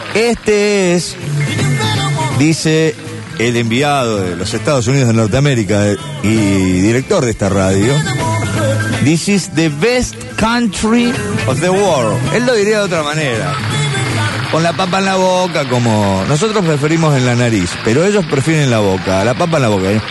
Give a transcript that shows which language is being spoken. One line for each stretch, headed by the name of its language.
Spanish: Este es, dice el enviado de los Estados Unidos de Norteamérica y director de esta radio.
English: This is the best country of the world.
Spanish: Él lo diría de otra manera. Con la papa en la boca, como nosotros preferimos en la nariz, pero ellos prefieren la boca, la papa en la boca.